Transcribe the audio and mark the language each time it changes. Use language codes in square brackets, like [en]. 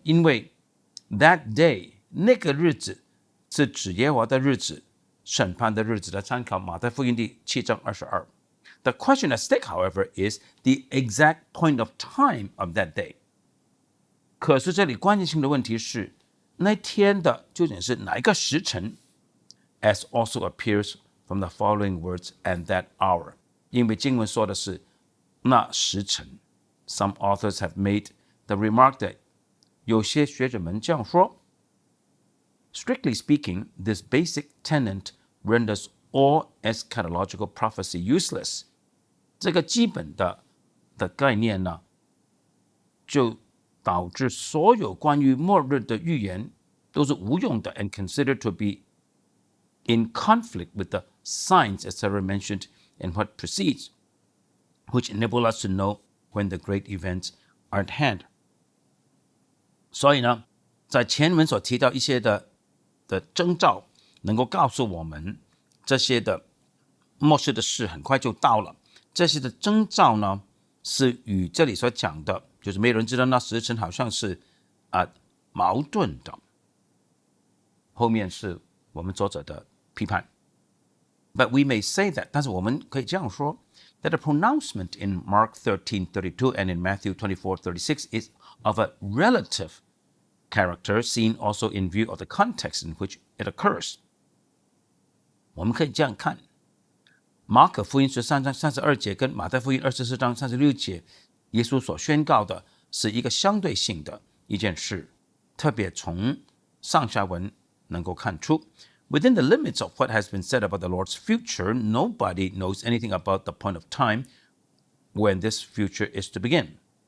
[zh] 因为 [en] that day [zh] 那个日子是指耶和华的日子、审判的日子的参考马太福音第7章22。 [en] The question at stake, however, is the exact point of time of that day. [zh] 可是这里关键性的问题是，那天的究竟是哪一个时辰 ？ [en] As also appears from the following words, "and that hour." [zh] 因为经文说的是那时辰。 [en] Some authors have made the remark that [zh] 有些学者们这样说。 [en] Strictly speaking, this basic tenet renders all eschatological prophecy useless. [zh] 这个基本的概念呢，就导致所有关于末日的预言都是无用的 [en] and considered to be in conflict with the signs, etc. mentioned in what precedes, which enable us to know when the great events are at hand. [zh] 所以呢，在前文所提到一些的征兆，能够告诉我们这些的末世的事很快就到了。这些的征兆呢，是与这里所讲的，就是没有人知道那时辰，好像是矛盾的。后面是我们作者的批判。 [en] But we may say that， [zh] 但是我们可以这样说 [en] ，that the pronouncement in Mark 13:32 and in Matthew 24:36 is of a relative character, seen also in view of the context in which it occurs. [zh] 我们可以这样看，马可福音13章32节跟马太福音24章36节，耶稣所宣告的是一个相对性的一件事，特别从上下文能够看出。 [en] Within the limits of what has been said about the Lord's future, nobody knows anything about the point of time when this future is to begin.